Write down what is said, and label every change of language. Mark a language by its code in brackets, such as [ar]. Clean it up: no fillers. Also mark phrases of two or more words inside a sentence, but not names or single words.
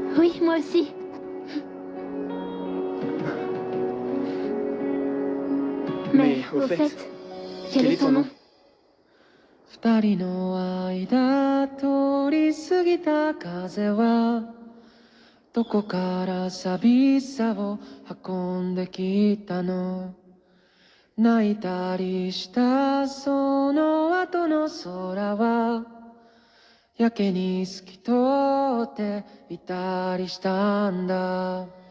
[fr] Oui, moi aussi. Mais au fait, quel est ton nom? [ja] 二人の間通り過ぎた風はどこから寂しさを運んできたの？泣いたりしたその後の空はやけに透き通っていたりしたんだ。